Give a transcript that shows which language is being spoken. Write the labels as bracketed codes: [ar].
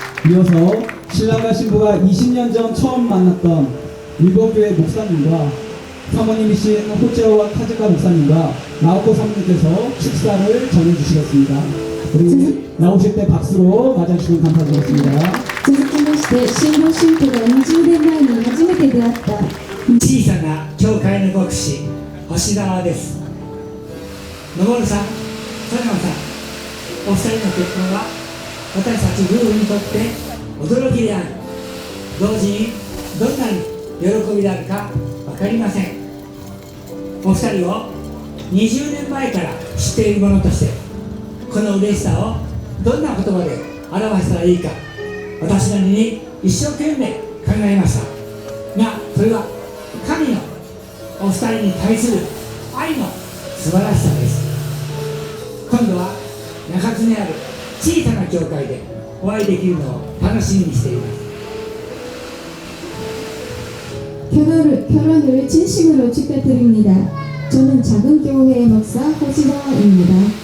[ko] 이어서 신랑과 신부가 20년 전 처음 만났던 일본교회 목사님과 사모님이신 호재호와 카즈카 목사님과 나오코 사모님께서 축사를 전해주시겠습니다. 우리 나오실 때 박수로 맞아주시면 감사드리겠습니다. [ja] 続きまして新郎新婦が20年前に初めて出会った小さな教会の牧師星川です。昇さん、ソニョンさん、お二人の結婚は私たち夫婦にとって驚きであり、同時にどんなに喜びであるか分かりません。お二人を20年前から知っている者としてこの嬉しさをどんな言葉で表したらいいか私なりに一生懸命考えましたが、それは神のお二人に対する愛の素晴らしさです。今度は中津にある小さな教会でお会いできるのを楽しみにしています。 [ko] 결혼을 진심으로 축하드립니다. 저는 작은 교회의 목사 호지다입니다.